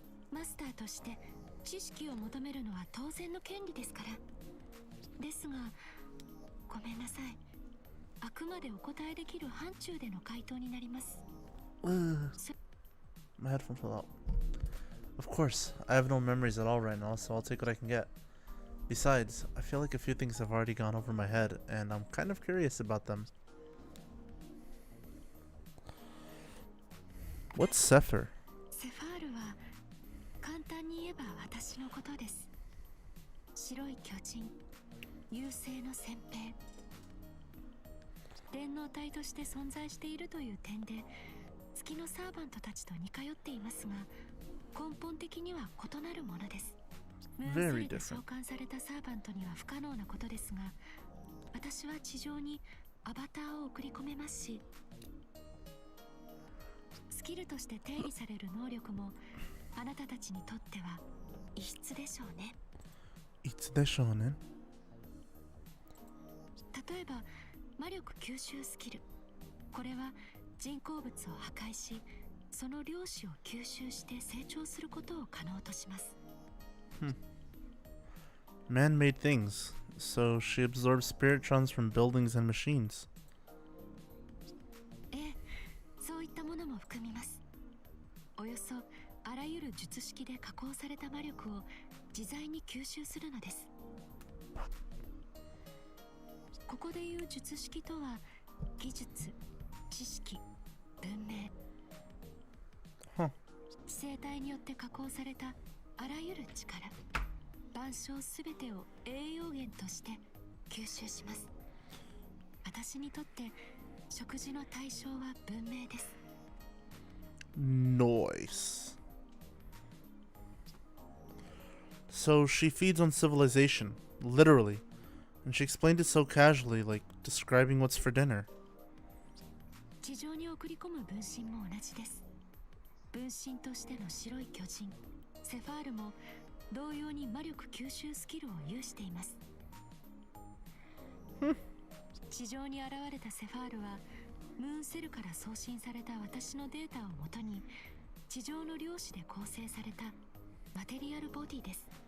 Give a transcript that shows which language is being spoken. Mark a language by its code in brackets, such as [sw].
[ja] マスターとして知識を求めるのは当然の権利ですから。ですが、ごめんなさい。あくまでお答えできる範疇での回答になります。 [en] My headphone fell out. Of course, I have no memories at all right now, so I'll take what I can get. Besides, I feel like a few things have already gone over my head, and I'm kind of curious about them. What's Sepher? [ja] セファールは簡単に言えば私のことです。白い巨人、優勢の先兵。電脳体として存在しているという点で月のサーバントたちと似通っていますが、根本的には異なるものです。ムーンセルで召喚されたサーバントには不可能なことですが、私は地上にアバターを送り込めますし、スキルとして定義される能力もあなたたちにとっては異質でしょうね。異質でしょうね。例えば魔力吸収スキル、これは人工物を破壊し、その量子を吸収して成長することを可能とします。 [en] Man-made things, so she absorbs spiritrons from buildings and machines. [ja] ええ、そういったものも含みます。およそあらゆる術式で加工された魔力を自在に吸収するのです。ここでいう術式とは、技術、知識、文明、生体によって加工されたあらゆる力、万象すべてを栄養源として吸収します。私にとって食事の対象は文明です。 [en] Nice. So she feeds on civilization, literally. And she explained it so casually, like describing what's for dinner. [ja] 地上に送り込む分身も同じです。分身としての白い巨人セファールも同様に魔力吸収スキルを有しています。地上に現れたセファールはムーンセルから送信された私のデータをもとに地上の量子で構成されたマテリアルボディです。